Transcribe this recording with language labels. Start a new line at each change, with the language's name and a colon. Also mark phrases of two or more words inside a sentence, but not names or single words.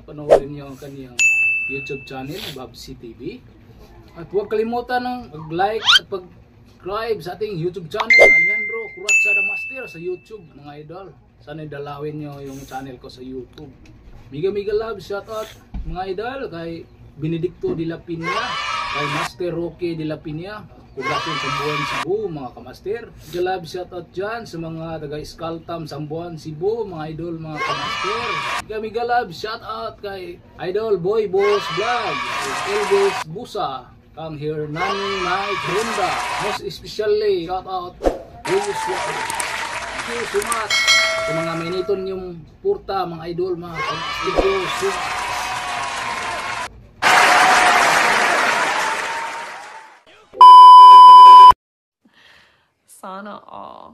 Filipino: Panoorin niyo ang kaniyang
English: YouTube channel
Filipino: Babsi TV. At huwag kalimutan ng mag-like at pag-subscribe sa ating
English: YouTube channel
Filipino: Alejandro Curatsa the Master sa YouTube mga idol. Sana dalawin niyo yung
English: channel ko
Filipino: sa YouTube.
English: Mega love shoutout
Filipino: mga idol kay Benedicto de la Piña, kay Master Roque de la Piña, Poblacion Sambuan Cebu mga kamaster.
English: Mega love shoutout
Filipino: dyan sa mga taga Escaltam Sambuan Cebu mga idol mga kamaster.
English: Mega love shoutout
Filipino: kay Idol Boy Boss Vlog, Elvis Busa, Kang Hernani Mike Ronda.
English: Most especially shoutout Julius Walker. Thank you so much
Filipino: sa mga miniton yung purta mga idol mga kamaster. Sana all.